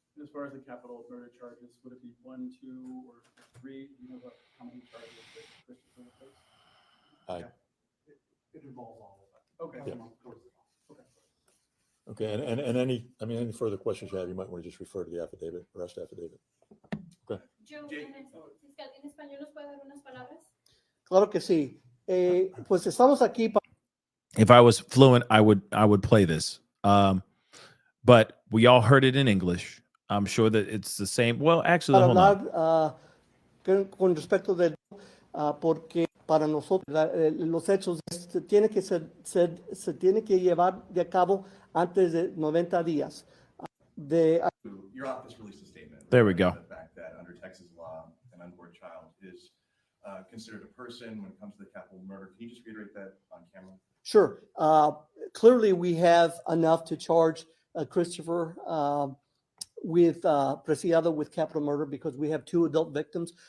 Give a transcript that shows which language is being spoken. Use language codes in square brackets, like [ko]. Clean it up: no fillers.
[en] As far as the capital murder charges, would it be 1, 2, or 3? Do you know how many charges that Christopher will face? It involves all of that. Okay. Yeah. Okay. Okay, and any further questions you have, you might want to just refer to the affidavit, arrest affidavit. [es] Joe, fiscal, ¿en español nos puede dar unas palabras? Claro que sí. Pues estamos aquí para [en] If I was fluent, I would play this. But we all heard it in English. I'm sure that it's the same. Well, actually, hold on. [es] hablar con respecto del porque para nosotros los hechos se tiene que llevar de cabo antes de 90 días. [en] Your office released a statement. There we go. The fact that under Texas law, an unborn child is considered a person when it comes to the capital murder. Can you just reiterate that on camera? Sure. Clearly, we have enough to charge Christopher with Preciado with capital murder because we have 2 adult victims.